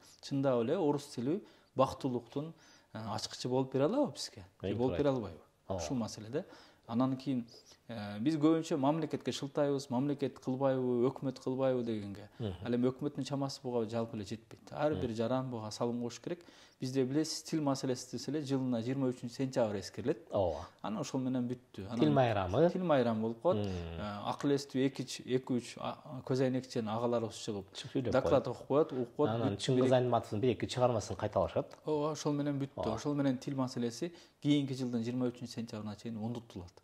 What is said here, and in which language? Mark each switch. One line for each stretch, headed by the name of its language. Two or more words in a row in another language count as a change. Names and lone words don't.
Kyrgyz: Чындап эле орус тили бактылыктын ачкычы болуп бере алабы бизге? Болуп бере албайбы? Ушул маселеде. Анан кийин биз көбүнчө мамлекетке шылтайбыз, мамлекет кылбайбы, өкмөт кылбайбы дегенге. Ал эми өкмөттүн чамасы буга жалпы эле жетпейт. Ар бир жаран буга салым кош керек. Бизде билесиз тил маселеси деселе жылына 23 сентябрь эскерилет. Ооба. Анан ошол менен бүттү. Тил майрамы. Тил майрамы болуп коет. Акыл эстүү 2-3 көз айнекчен агаларыбыз чыгып доклад окуп коет, Анан Чыңгыз Айтматовдун 1-2 чыгармасын кайталашат. Ооба, ошол менен бүттү. Ошол менен тил маселеси кийинки жылдын 23 сентябрына чейин унутулат.